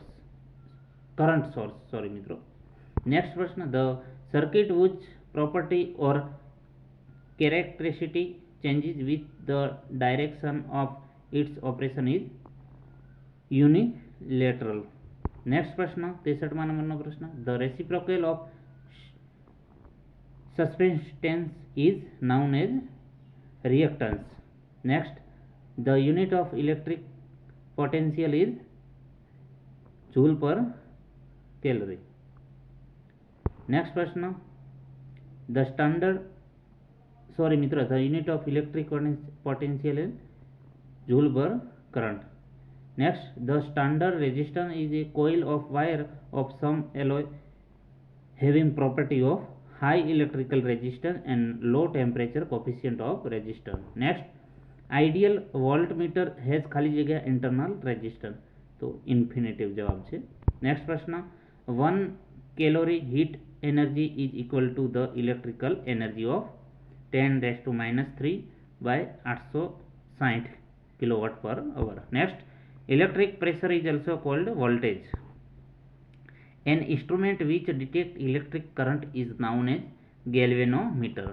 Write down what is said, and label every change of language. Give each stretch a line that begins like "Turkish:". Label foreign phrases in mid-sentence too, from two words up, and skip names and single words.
English: Current source, sorry મિત્રો. Next question, the circuit whose property or characteristic changes with the direction of its operation is unilateral. Next question, 63
Gujarati: નંબરનો પ્રશ્ન,
English: the reciprocal of suspense is known as reactance. Next, the unit of electric potential is joule per calorie. Next question, the unit of electric potential is joule per current. Next, the standard resistance is a coil of wire of some alloy having property of high electrical resistance and low temperature coefficient of resistance. Next, ideal voltmeter has
Gujarati: ખાલી જગ્યા
English: internal resistance,
Gujarati: તો infinitive જવાબ છે.
English: Next પ્રશ્ન, 1 calorie heat energy is equal to the electrical energy of 10 raised to -3 by 860 kilowatt per hour. Next, electric pressure is also called voltage. An instrument which detects electric current is known as galvanometer.